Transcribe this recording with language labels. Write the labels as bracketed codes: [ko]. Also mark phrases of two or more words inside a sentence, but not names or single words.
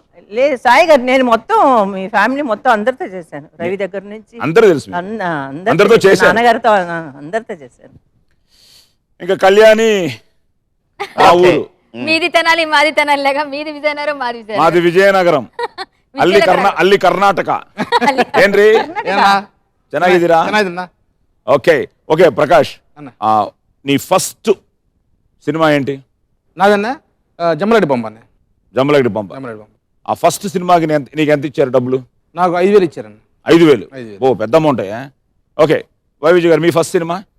[te] లేదు సాయి గారు, నేను మొత్తం మీ ఫ్యామిలీ మొత్తం అందరితో చేశాను. రవి దగ్గర నుంచి అందరూ తెలుసు మీకు. అందరితో చేశాను. నాన్నగారితో అందరితో చేశాను. ఇంకా కళ్యాణి ఆ ఊరు మీది తెనాలి మాది తెనాలి లేక మీది విజయనగరం మాది విజయనగరం. మాది విజయనగరం. [kn] ಅಲ್ಲಿ ಕರ್ನಾಟಕ ಏನ್ರಿ ಚೆನ್ನಾಗಿದ್ದೀರಾ? [te] ఓకే ప్రకాష్, నీ ఫస్ట్ సినిమా ఏంటి? నాదన్నా జమ్మలరెడ్డి బొమ్మ. జమ్మలగడ్డి పంప. ఆ ఫస్ట్ సినిమాకి నీకు ఎంత ఇచ్చారు డబ్బులు? నాకు 5,000 ఇచ్చారన్న. 5,000. ఓ పెద్ద అమౌంట్. ఓకే వై విజయ్ గారు మీ ఫస్ట్ సినిమా?